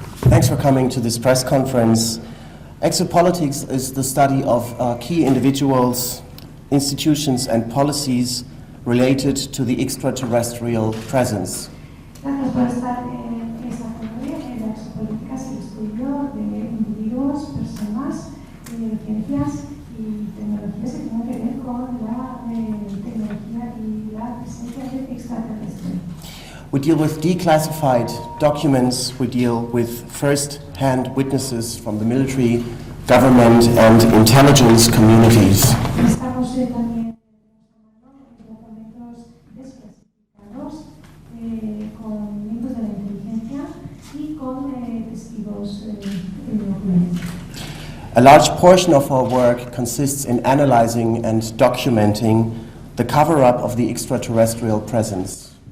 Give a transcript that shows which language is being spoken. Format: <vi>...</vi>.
<en>Thanks for coming to this press conference. Exopolitics is the study of key individuals, institutions and policies related to the extraterrestrial presence.</en> <es>Gracias por estar en esta conferencia. En la exopolítica es el estudio de individuos, personas, ciencias y tecnologías que tienen que ver con la tecnología y la presencia de extraterrestres.</es> <en>We deal with declassified documents, we deal with first-hand witnesses from the military, government and intelligence communities.</en> <es>Estamos también en documentos desclasificados con miembros de la inteligencia y con testigos oculares.</es> <en>A large portion of our work consists in analyzing and documenting the cover-up of the extraterrestrial presence.</en>